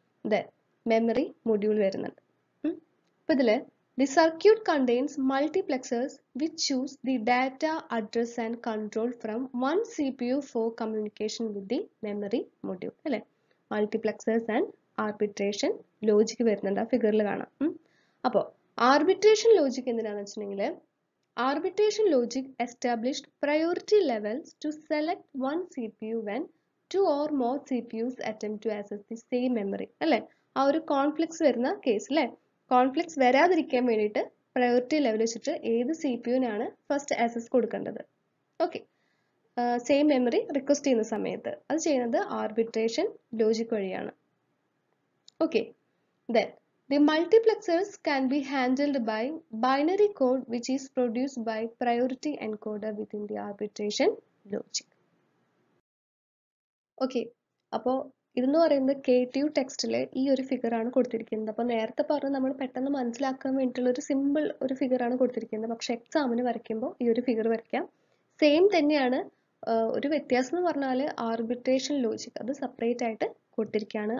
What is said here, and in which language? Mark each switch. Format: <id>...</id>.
<ml>Then memory module വരുന്നുണ്ട്. അപ്പോൾ ഇതിൽ</ml> <en>The circuit contains multiplexers which choose the data, address and control from one CPU for communication with the memory module അല്ലേ.</en> <ml>മൾട്ടിപ്ലെക്സേഴ്സ് and arbitration logic വരുന്നുണ്ട്, ആ ഫിഗറിൽ കാണാം. അപ്പോൾ ആർബിട്രേഷൻ ലോജിക് എന്തിനാണെന്ന് വെച്ചിട്ടുണ്ടെങ്കിൽ,</ml> <en>arbitration logic established priority levels to select one CPU when two or more CPUs attempt to access the same memory അല്ലേ.</en> <ml>ആ ഒരു കോൺഫ്ലിക്ട്സ് വരുന്ന കേസ് അല്ലേ, കോൺഫ്ലിക്ട്സ് വരാതിരിക്കാൻ വേണ്ടിയിട്ട് പ്രയോറിറ്റി ലെവൽ വെച്ചിട്ട് ഏത് CPUവിനാണ് ഫസ്റ്റ് ആക്സസ് കൊടുക്കേണ്ടത്. ഓക്കെ, സെയിം മെമ്മറി റിക്വസ്റ്റ് ചെയ്യുന്ന സമയത്ത് അത് ചെയ്യുന്നത് ആർബിട്രേഷൻ ലോജിക് വഴിയാണ്.</ml> <en>Okay, then the multiplexers can be handled by binary code which is produced by priority encoder within the arbitration logic.</en> <ml>Okay, അപ്പോൾ ഇതെന്ന് പറയുന്നത് K2 ടെക്സ്റ്റിലെ ഈ ഒരു ഫിഗറാണ് കൊടുത്തിരിക്കുന്നത്. അപ്പോൾ നേരത്തെ പറഞ്ഞ് നമ്മൾ പെട്ടെന്ന് മനസ്സിലാക്കാൻ വേണ്ടിയിട്ടുള്ള ഒരു സിമ്പിൾ ഒരു ഫിഗറാണ് കൊടുത്തിരിക്കുന്നത്. പക്ഷെ എക്സാമിന് വരയ്ക്കുമ്പോൾ ഈ ഒരു ഫിഗർ വരയ്ക്കാം. സെയിം തന്നെയാണ്, ഒരു വ്യത്യാസം എന്ന് പറഞ്ഞാൽ ആർബിട്രേഷൻ ലോജിക് അത് സെപ്പറേറ്റ് ആയിട്ട് കൊടുത്തിരിക്കുകയാണ്.</ml>